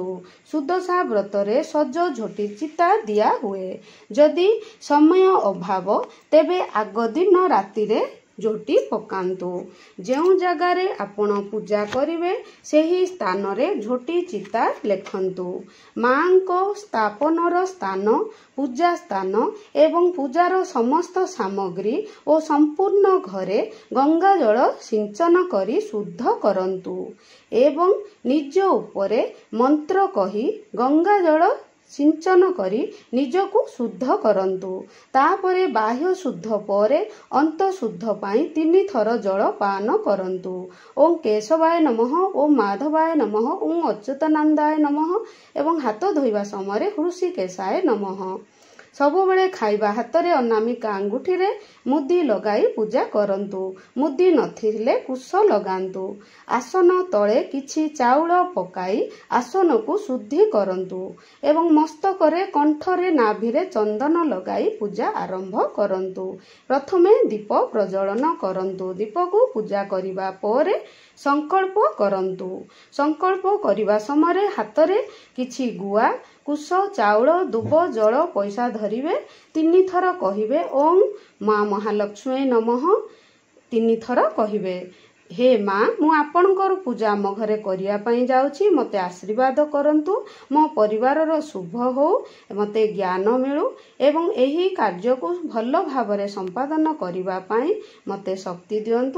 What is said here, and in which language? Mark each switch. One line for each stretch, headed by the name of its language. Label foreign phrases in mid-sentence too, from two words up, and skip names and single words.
Odia: ସୁଦଶା ବ୍ରତରେ ସଜ ଝୋଟି ଚିତା ଦିଆହୁଏ। ଯଦି ସମୟ ଅଭାବ ତେବେ ଆଗ ଦିନ ରାତିରେ ଝୋଟି ପକାନ୍ତୁ। ଯେଉଁ ଜାଗାରେ ଆପଣ ପୂଜା କରିବେ ସେହି ସ୍ଥାନରେ ଝୋଟି ଚିତା ଲେଖନ୍ତୁ। ମାଙ୍କ ସ୍ଥାପନର ସ୍ଥାନ, ପୂଜା ସ୍ଥାନ ଏବଂ ପୂଜାର ସମସ୍ତ ସାମଗ୍ରୀ ଓ ସମ୍ପୂର୍ଣ୍ଣ ଘରେ ଗଙ୍ଗା ଜଳ ସିଞ୍ଚନ କରି ଶୁଦ୍ଧ କରନ୍ତୁ ଏବଂ ନିଜ ଉପରେ ମନ୍ତ୍ର କହି ଗଙ୍ଗା ଜଳ ସିଞ୍ଚନ କରି ନିଜକୁ ଶୁଦ୍ଧ କରନ୍ତୁ। ତାପରେ ବାହ୍ୟ ଶୁଦ୍ଧ ପରେ ଅନ୍ତଃ ଶୁଦ୍ଧ ପାଇଁ 3 ଥର ଜଳ ପାନ କରନ୍ତୁ।
Sanskrit: ओं केशवाय नमः, ओं माधवाय नमः, ओं अच्युतानंदाय नमः
Odia: ଏବଂ ହାତ ଧୋଇବା ସମୟ
Sanskrit: हृषिकेशाय नमः।
Odia: ସବୁବେଳେ ଖାଇବା ହାତରେ ଅନାମିକା ଅଙ୍ଗୁଠିରେ ମୁଦି ଲଗାଇ ପୂଜା କରନ୍ତୁ। ମୁଦି ନଥିଲେ କୁଶ ଲଗାନ୍ତୁ। ଆସନ ତଳେ କିଛି ଚାଉଳ ପକାଇ ଆସନକୁ ଶୁଦ୍ଧି କରନ୍ତୁ ଏବଂ ମସ୍ତକରେ କଣ୍ଠରେ ନାଭିରେ ଚନ୍ଦନ ଲଗାଇ ପୂଜା ଆରମ୍ଭ କରନ୍ତୁ। ପ୍ରଥମେ ଦୀପ ପ୍ରଜ୍ୱଳନ କରନ୍ତୁ। ଦୀପକୁ ପୂଜା କରିବା ପରେ ସଙ୍କଳ୍ପ କରନ୍ତୁ। ସଙ୍କଳ୍ପ କରିବା ସମୟ ହାତରେ କିଛି ଗୁଆ, କୁଶ, ଚାଉଳ, ଦୁବ, ଜଳ, ପଇସା ଧରିବେ। 3 ଥର କହିବେ
Sanskrit: ओं माँ महालक्ष्मी नमः।
Odia: 3 ଥର କହିବେ ହେ ମା ମୁଁ ଆପଣଙ୍କର ପୂଜା ଆମ ଘରେ କରିବା ପାଇଁ ଯାଉଛି। ମତେ ଆଶୀର୍ବାଦ କରନ୍ତୁ। ମୋ ପରିବାରର ଶୁଭ ହେଉ, ମତେ ଜ୍ଞାନ ମିଳୁ ଏବଂ ଏହି କାର୍ଯ୍ୟକୁ ଭଲ ଭାବରେ ସମ୍ପାଦନ କରିବା ପାଇଁ ମତେ ଶକ୍ତି ଦିଅନ୍ତୁ।